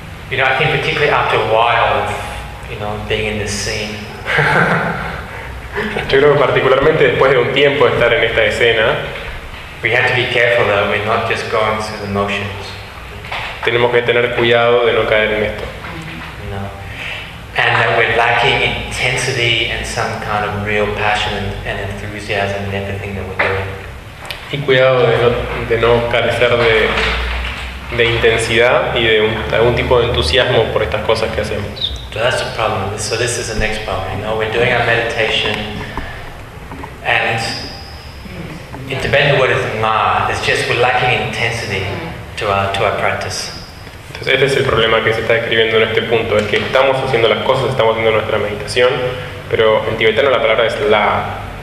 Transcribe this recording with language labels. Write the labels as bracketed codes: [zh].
[en] You know, I think particularly after a while of, you know, being in this scene. [es] Yo creo que particularmente después de un tiempo de estar en esta escena, [en] we have to be careful that we're not just going through the motions. [es] Tenemos que tener cuidado de no caer en esto. No. [en] And that we're lacking intensity and some kind of real passion and enthusiasm in everything that we're doing. [es] Y cuidado de no carecer de intensidad y de algún tipo de entusiasmo por estas cosas que hacemos. [en] So that's the problem. So this is the next problem. You know, we're doing our meditation, and in Tibetan word is ma. It's just we're lacking intensity to our practice. [es] Entonces este es el problema que se está describiendo en este punto. Es que estamos haciendo las cosas, estamos haciendo nuestra meditación, pero en tibetano la palabra es la.